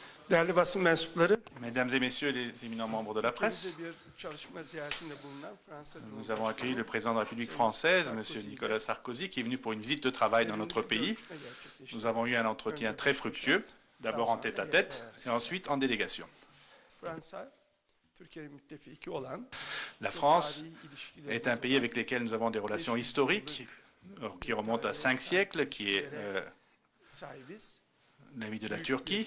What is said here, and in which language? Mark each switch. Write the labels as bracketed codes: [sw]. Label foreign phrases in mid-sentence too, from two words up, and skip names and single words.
[tr] Değerli basın mensupları, [fr] Mesdames et messieurs les éminents membres de la presse, [tr] ülkemizde bir çalışma ziyaretinde bulunan Fransa [fr] nous avons accueilli le président de la République française, M. Nicolas Sarkozy, qui est venu pour une visite de travail dans notre pays. Nous avons eu un entretien très fructueux, d'abord en tête-à-tête et ensuite en délégation. La France est un pays avec lequel nous avons des relations historiques qui remontent à 5 siècles, qui est l'ami de la Turquie.